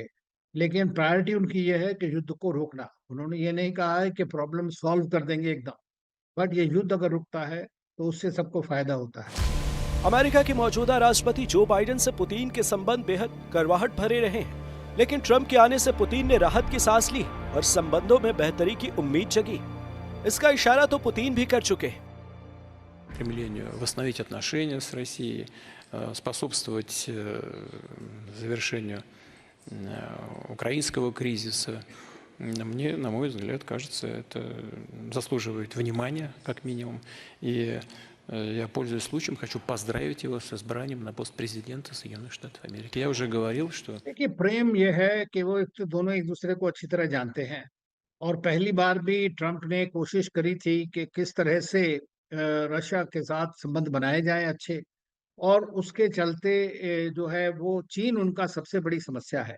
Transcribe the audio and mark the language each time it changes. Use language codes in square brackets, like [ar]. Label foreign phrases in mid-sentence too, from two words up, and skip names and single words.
[hi] लेकिन प्रायोरिटी उनकी ये है कि युद्ध को रोकना। उन्होंने ये नहीं कहा है कि [en] problem solve [hi] कर देंगे एकदम, बट ये युद्ध अगर रुकता है तो उससे सबको फायदा होता है। अमेरिका के मौजूदा राष्ट्रपति जो बाइडेन से पुतिन के संबंध बेहद कड़वाहट भरे रहे हैं, लेकिन ट्रंप के आने से पुतिन ने राहत की सांस ली और संबंधों में बेहतरी की उम्मीद जगी। इसका इशारा तो पुतिन भी कर चुके हैं। [ru] Стремлению восстановить отношения с Россией, способствовать завершению украинского кризиса. Мне, на мой взгляд, кажется, это заслуживает внимания, как минимум. И я, пользуясь случаем, хочу поздравить его с избранием на пост президента Соединенных Штатов Америки. Я уже говорил, что... [hi] देखिए, प्रेम ये है कि वो एक तो दोनों एक दूसरे को अच्छी तरह जानते हैं, और पहली बार भी ट्रंप ने कोशिश करी थी कि किस तरह से रशिया के साथ संबंध बनाए जाएं अच्छे, और उसके चलते जो है वो चीन उनका सबसे बड़ी समस्या है।